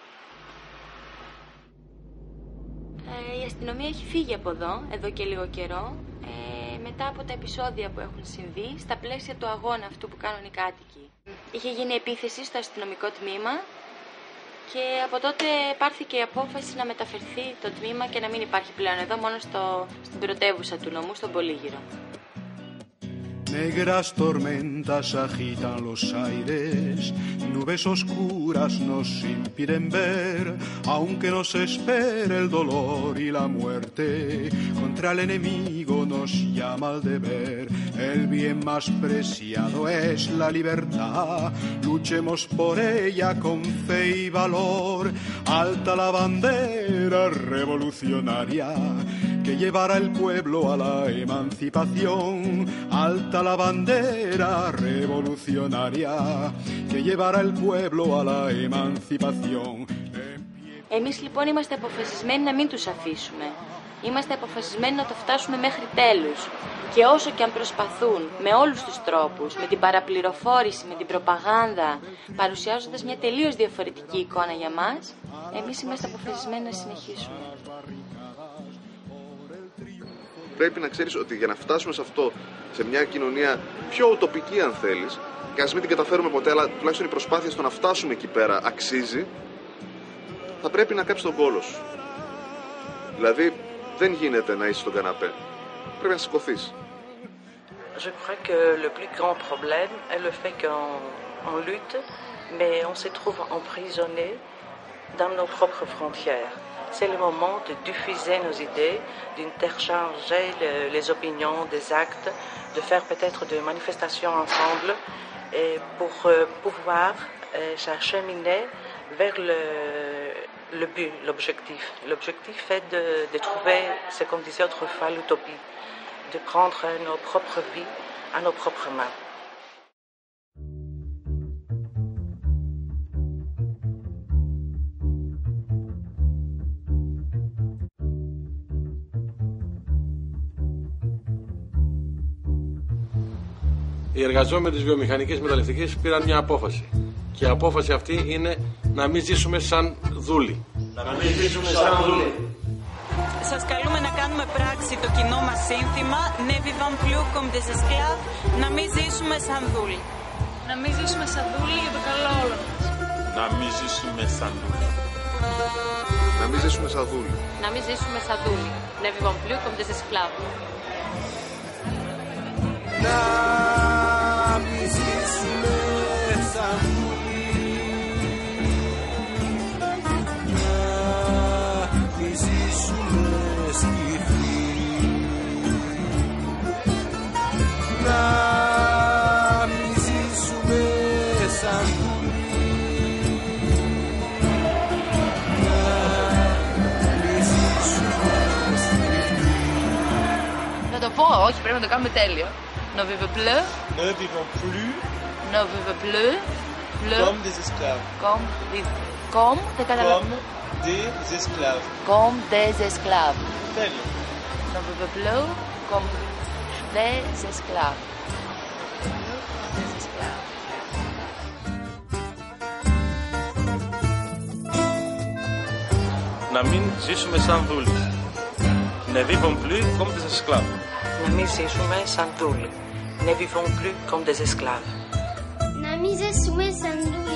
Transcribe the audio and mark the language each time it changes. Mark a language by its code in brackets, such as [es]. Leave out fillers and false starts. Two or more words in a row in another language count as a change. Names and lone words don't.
[el] Η αστυνομία έχει φύγει από εδώ και λίγο καιρό, μετά από τα επεισόδια που έχουν συμβεί στα πλαίσια του αγώνα αυτού που κάνουν οι κάτοικοι. Είχε γίνει επίθεση στο αστυνομικό τμήμα και από τότε πάρθηκε η απόφαση να μεταφερθεί το τμήμα και να μην υπάρχει πλέον εδώ, μόνο στην πρωτεύουσα του νομού, στον Πολύγυρο. [es] Negras tormentas agitan los aires, nubes oscuras nos impiden ver, aunque nos espere el dolor y la muerte, contra el enemigo nos llama el deber. El bien más preciado es la libertad, luchemos por ella con fe y valor. Alta la bandera revolucionaria que llevará el pueblo a la emancipación. Alta la bandera revolucionaria que llevará el pueblo a la emancipación. [el] Εμείς λοιπόν είμαστε αποφασισμένοι να μην τους αφήσουμε. Είμαστε αποφασισμένοι να το φτάσουμε μέχρι τέλους. Και όσο και αν προσπαθούν με όλους τους τρόπους, με την παραπληροφόρηση, με την προπαγάνδα, παρουσιάζοντας μια τελείως διαφορετική εικόνα για μας, εμείς είμαστε αποφασισμένοι να συνεχίσουμε. Πρέπει να ξέρεις ότι για να φτάσουμε σε αυτό, σε μια κοινωνία πιο ουτοπική αν θέλεις, και ας μην την καταφέρουμε ποτέ, αλλά τουλάχιστον η προσπάθεια στο να φτάσουμε εκεί πέρα αξίζει, θα πρέπει να κάψεις τον κόλο σου. Δηλαδή, δεν γίνεται να είσαι στον καναπέ. Πρέπει να σηκωθείς. [fr] Je crois que le plus grand problème est le fait qu'on lutte, mais on se trouve emprisonné dans nos propres frontières. C'est le moment de diffuser nos idées, d'interchanger les opinions, des actes, de faire peut-être des manifestations ensemble et pour pouvoir s'acheminer vers le but, l'objectif. L'objectif est de trouver ce qu'on disait autrefois l'utopie, de prendre nos propres vies à nos propres mains. [el] Οι εργαζόμενοι της βιομηχανικής μεταλλευτικής πήραν μια απόφαση. Και η απόφαση αυτή είναι να μην ζήσουμε σαν δούλοι. Να μην ζήσουμε σαν δούλοι. Σας καλούμε να κάνουμε πράξη το κοινό μας σύνθημα [fr] Ne vivons plus comme des esclaves, [el] να μην ζήσουμε σαν δούλοι. Να μην ζήσουμε σαν δούλοι για το καλό όλων μας. Να μην ζήσουμε σαν δούλοι. Να μην ζήσουμε σαν δούλοι. Να μην ζήσουμε σαν δούλοι. [fr] Ne vivons plus comme des esclaves. [el] Να μην ζήσουμε σαν δούλοι. Να μην ζήσουμε σκυφοί. Να μην ζήσουμε σαν δούλοι. Να το πω, όχι, πρέπει να το κάνουμε τέλειο. [fr] Ne vivons plus. Ne vivons plus. Ne vivons plus. Comme des esclaves. Comme, [el] δεν καταλαβαίνω. [fr] Comme des esclaves. Comme des esclaves. [el] Τέλειο. [fr] Ne vivons plus comme des esclaves. Des esclaves. [el] Να μην ζήσουμε σαν δούλοι. [fr] Ne vivons plus comme des esclaves. [el] Να μην ζήσουμε σαν δούλοι. [fr] Ne vivons plus comme des esclaves. [el] Να μην ζήσουμε σαν δούλοι.